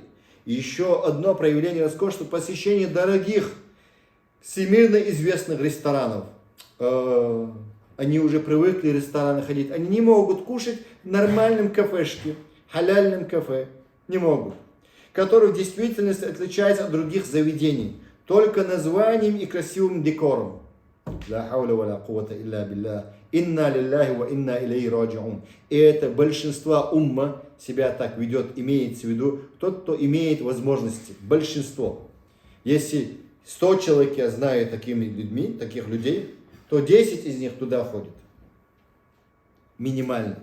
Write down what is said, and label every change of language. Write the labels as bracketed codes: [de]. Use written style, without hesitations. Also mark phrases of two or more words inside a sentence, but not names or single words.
[ru] И еще одно проявление роскоши – посещение дорогих, всемирно известных ресторанов. Они уже привыкли в рестораны ходить. Они не могут кушать в нормальном кафешке, халяльном кафе. Не могут. Который в действительности отличается от других заведений. Только названием и красивым декором. [ar] لا حول ولا قوة إلا بالله. «إنا لله وإنا إليه راجعون». [ru] И это большинство умма себя так ведет, имеется в виду тот, кто имеет возможности. Большинство. Если 100 человек я знаю таких людей, то 10 из них туда ходят. Минимально.